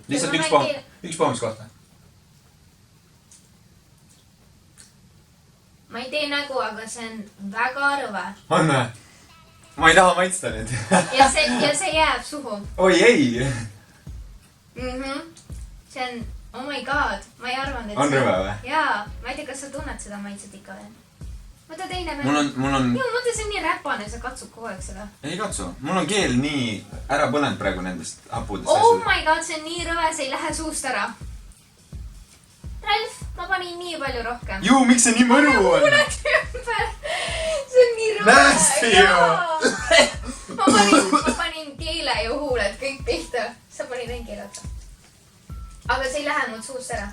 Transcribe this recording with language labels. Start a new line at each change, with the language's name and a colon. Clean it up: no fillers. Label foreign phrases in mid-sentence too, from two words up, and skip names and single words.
Estonian: Lihtsalt üks poomis kohta. Ma ei tee nägu, aga see on väga rõve. On või? Ma ei taha maitsta nüüd. Ja see jääb suhu. Oi ei! See on,
English: oh my god,
Estonian: ma ei arvanud, et on rõve või? Jaa, ma ei tea, kas sa tunned seda maitset ikka veel. Mõtle teine veel. Mul on... Joo, mõtle, see on nii räpane, sa katsud kogu aeg seda. Ei katsu. Mul on keel nii ära põlenud praegu nendest hapudest.
English: Oh my god,
Estonian: see on nii rõve, see ei lähe suust ära. Ralf, ma panin nii palju rohkem. Juu, miks see nii mõru on? See on nii rõve. Nasty ju! Ma panin keele ja huuled kõik pihta. Sa panin ainult keele otsa. Aga see ei lähe mul suust ära.